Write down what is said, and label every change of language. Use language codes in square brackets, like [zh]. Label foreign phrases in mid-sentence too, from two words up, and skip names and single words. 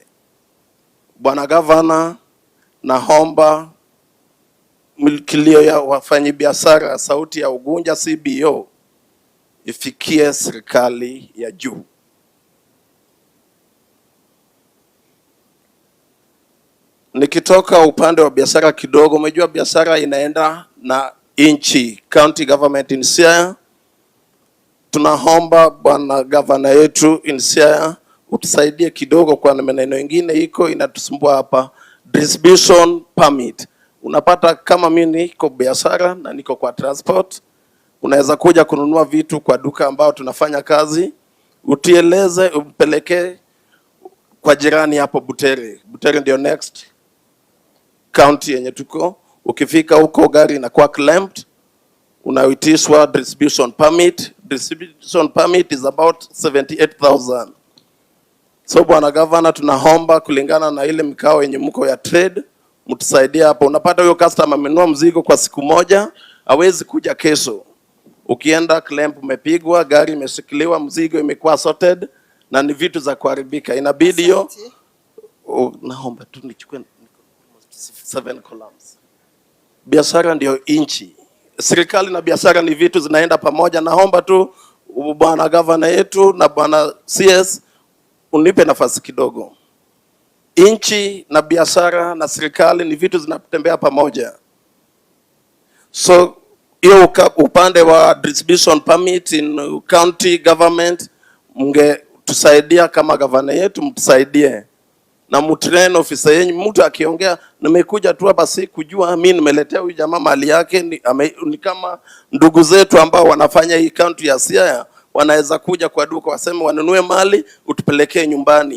[sw] Bwana Governor, naomba milkilio ya wafanyi biashara sauti ya Ugunja CBO ifikie serikali ya juu. Nikitoka upande wa biashara kidogo, umejua biashara inaenda na inchi, [en] county government in Siaya. [sw] Tunaomba bwana governor yetu in Siaya utusaidie kidogo kwa maneno mengine iko inatusumbua hapa. [en] Distribution permit. [sw] Unapata kama mimi niko biashara na niko kwa transport, unaweza kuja kununua vitu kwa duka ambao tunafanya kazi, utieleze upeleke kwa jirani hapo Butere. Butere ndio [en] next county [sw] yenye tuko. Ukifika huko gari inakuwa clamped, unaitishwa [en] distribution permit. Distribution permit is about 78,000. [sw] So bwana governor, tunaomba kulingana na ile mikao yenye mko ya trade, mtusaidie hapo. Unapata huyo customer amenunua mzigo kwa siku moja, hawezi kuja kesho. Ukienda clamp umepigwa, gari imeshikiliwa, mzigo imekuwa sorted na ni vitu za kuharibika. Inabidi hiyo naomba tu nichukue 7 columns. Biashara ndio inchi. Serikali na biashara ni vitu zinaenda pamoja. Naomba tu bwana governor yetu na bwana CS unipe nafasi kidogo. Inchi na biashara na serikali ni vitu zinatembea pamoja. So hiyo upande wa [en] distribution permit in county government, [sw] mnge tusaidia kama governor yetu, mtusaidie na mtrain officer yenu. Mtu akiongea nimekuja tu hapa si kujua mimi nimeletea huyu jamaa mali yake, ni kama ndugu zetu ambao wanafanya hii county ya Siaya, wanaweza kuja kwa duka waseme wanunue mali utupelekee nyumbani.